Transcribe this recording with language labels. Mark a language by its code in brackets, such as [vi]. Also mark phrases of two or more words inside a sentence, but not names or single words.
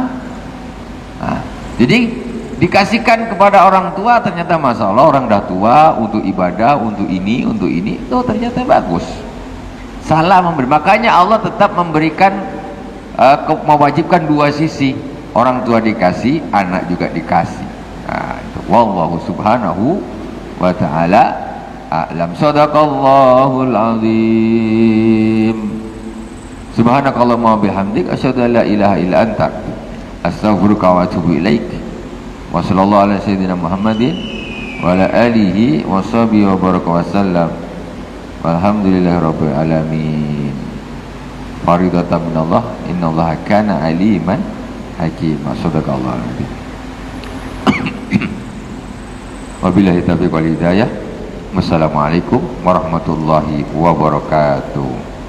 [id] Nah, jadi dikasihkan kepada orang tua, ternyata masalah orang dah tua untuk ibadah, untuk ini, itu ternyata bagus. Salah memberi. Makanya Allah tetap memberikan mewajibkan dua sisi, orang tua dikasih, anak juga dikasih. Nah, itu [ar] والله سبحانه وتعالى أعلم. صدق الله العظيم. سبحانك اللهم وبحمدك أشهد أن لا إله إلا أنت أستغفرك وأتوب إليك. وصلى الله على سيدنا محمد وعلى آله وصحبه وبارك وسلم. والحمد لله رب العالمين. فريضة من الله، إن الله كان عليما حكيما. صدق الله العظيم. وبالله التوفيق والهداية. والسلام عليكم ورحمة الله وبركاته.